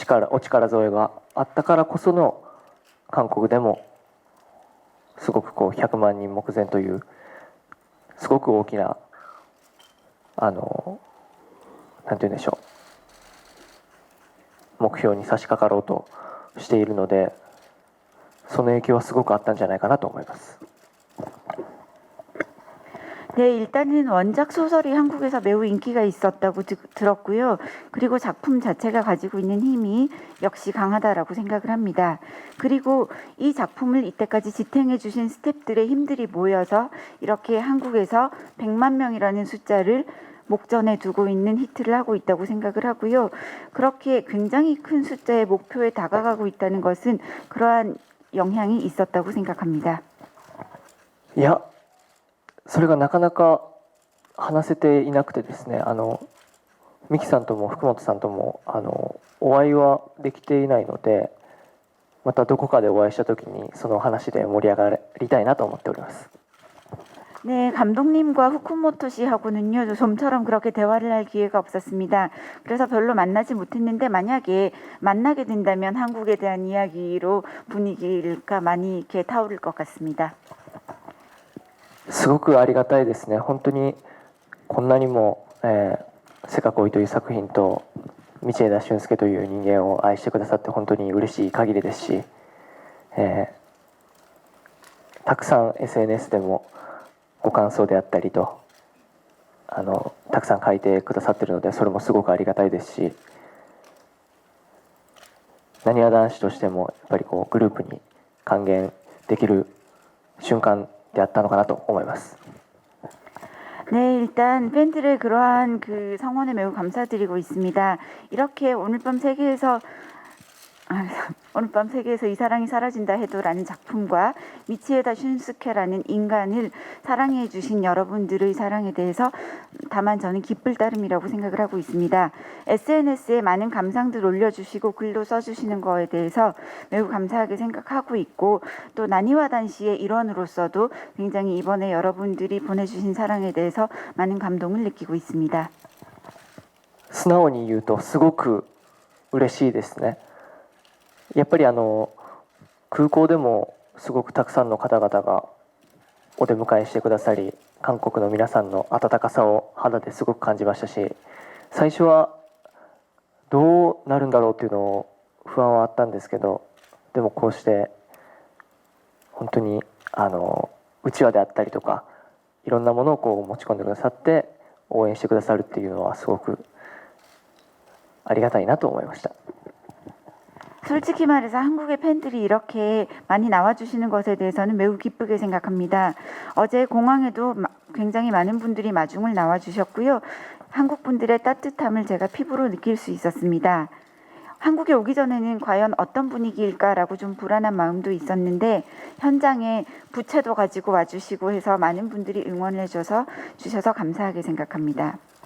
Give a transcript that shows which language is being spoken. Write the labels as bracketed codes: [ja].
[ja] お力添えがあったからこその韓国でもすごく100万人目前というすごく大きななんて言うんでしょう、目標に差し掛かろうとしているので、その影響はすごくあったんじゃないかなと思います。 [ko] 네, 일단은 원작 소설이 한국에서 매우 인기가 있었다고 들었고요. 그리고 작품 자체가 가지고 있는 힘이 역시 강하다라고 생각을 합니다. 그리고 이 작품을 이때까지 지탱해 주신 스태프들의 힘들이 모여서 이렇게 한국에서 100만 명이라는 숫자를 목전에 두고 있는 히트를 하고 있다고 생각을 하고요. 그렇게 굉장히 큰 숫자의 목표에 다가가고 있다는 것은 그러한 영향이 있었다고 생각합니다. [ja] いや、それがなかなか話せていなくてですね、ミキさんとも福本さんともお会いはできていないので、またどこかでお会いした時にその話で盛り上がりたいなと思っております。 [ko] 네, 감독님과 후쿠모토 씨하고는요, 좀처럼 그렇게 대화를 할 기회가 없었습니다. 그래서 별로 만나지 못했는데 만약에 만나게 된다면 한국에 대한 이야기로 분위기가 많이 이렇게 타오를 것 같습니다. [ja] すごくありがたいですね。本当にこんなにもせかこいという作品と道枝駿佑という人間を愛してくださって本当に嬉しい限りですし、たくさん SNS でもご感想であったりとたくさん書いてくださっているので、それもすごくありがたいですし、なにわ男子としてもやっぱりグループに還元できる瞬間であったのかなと思います。 [ko] 네, 일단 팬들의 그러한 그 성원에 매우 감사드리고 있습니다. 이렇게 오늘 밤 세계에서 오늘 밤 세계에서 이 사랑이 사라진다 해도라는 작품과 미치에다 슌스케라는 인간을 사랑해 주신 여러분들의 사랑에 대해서 다만 저는 기쁠 따름이라고 생각을 하고 있습니다. SNS에 많은 감상들 올려주시고 글도 써주시는 거에 대해서 매우 감사하게 생각하고 있고 또 나니와 단시의 일원으로서도 굉장히 이번에 여러분들이 보내주신 사랑에 대해서 많은 감동을 느끼고 있습니다. [ja] 素直に言うとすごく嬉しいですね。やっぱり空港でもすごくたくさんの方々がお出迎えしてくださり、韓国の皆さんの温かさを肌ですごく感じましたし、最初はどうなるんだろうっていうのを不安はあったんですけど、でもこうして本当にうちわであったりとかいろんなものをこう持ち込んでくださって応援してくださるっていうのはすごくありがたいなと思いました。 [ko] 솔직히 말해서 한국의 팬들이 이렇게 많이 나와주시는 것에 대해서는 매우 기쁘게 생각합니다. 어제 공항에도 굉장히 많은 분들이 마중을 나와주셨고요. 한국 분들의 따뜻함을 제가 피부로 느낄 수 있었습니다. 한국에 오기 전에는 과연 어떤 분위기일까라고 좀 불안한 마음도 있었는데 현장에 부채도 가지고 와주시고 해서 많은 분들이 응원을 해줘서 주셔서 감사하게 생각합니다.